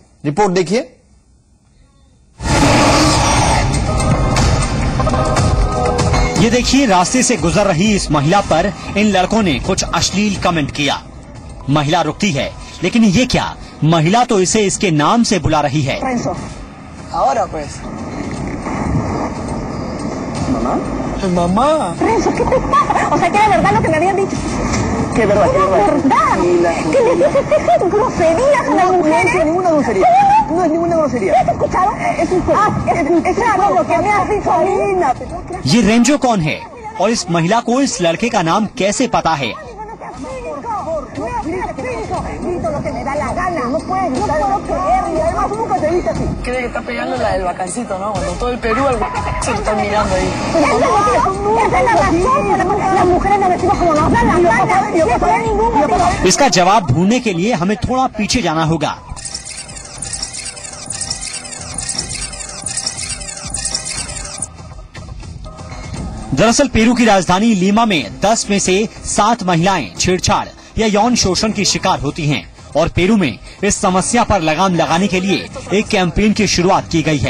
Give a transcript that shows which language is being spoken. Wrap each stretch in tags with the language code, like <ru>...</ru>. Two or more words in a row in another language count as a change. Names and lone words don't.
<hi>रिपोर्ट देखिए। ये देखिए, रास्ते से गुजर रही इस महिला पर इन लड़कों ने कुछ अश्लील कमेंट किया। महिला रुकती है, लेकिन ये क्या, महिला तो इसे इसके नाम से बुला रही है।</hi> <es>Ahora pues. Mamá. Mamá. Renzo, ¿qué te pasa? O sea, que era verdad lo que me habían dicho. ¿Qué verdad? ¿Qué verdad? Que le dices esas groserías a las mujeres. No es ninguna grosería. No es ninguna grosería. ¿Has escuchado? Es un juego. ¿Has escuchado lo que me has dicho a mí? ये रेंजो कौन है और इस महिला को इस लड़के का नाम कैसे पता है? Cree que está pegando la del bacancito, ¿no? Cuando todo el Perú se lo están mirando ahí. Esa es la razón. Las mujeres nos vestimos como nos dan la gana. No hay ningún motivo.</es> <hi>इसका जवाब ढूंढने के लिए हमें थोड़ा पीछे जाना होगा। दरअसल पेरू की राजधानी लीमा में 10 में से 7 महिलाएं छेड़छाड़ या यौन शोषण की शिकार होती हैं और पेरू में इस समस्या पर लगाम लगाने के लिए एक कैंपेन की शुरुआत की गई है।</hi>